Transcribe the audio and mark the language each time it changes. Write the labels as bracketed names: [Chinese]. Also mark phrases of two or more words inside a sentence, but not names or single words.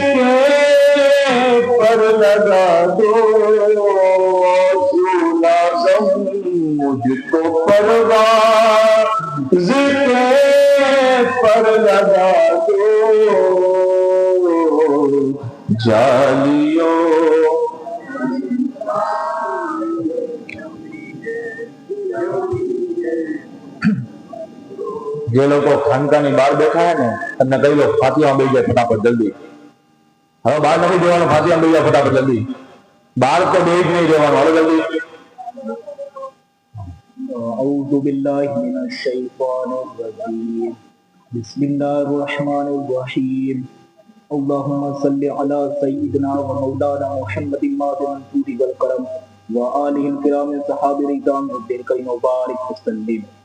[Urdu] پر لگا دو، لازم مجھ کو پرواز پر لگا دو، جالیوں [Gujarati] જે લોકો ખાનકાની બહાર બેઠા હે ને એમને કહી લો ફાતિયામાં બેસી જાય ફટાફટ જલ્દી, હવે બહાર નથી જવાનું, ફાતિયામાં બેસી જાય ફટાફટ જલ્દી, બહાર તો બેસી જ નહીં જવાનું, હવે જલ્દી. [Arabic] أعوذ بالله من الشيطان الرجيم بسم الله الرحمن الرحيم اللهم صل على سيدنا ومولانا محمد ماضي الجود والكرم وآله الكرام الصحابة رضوان الله المبارك وسلم.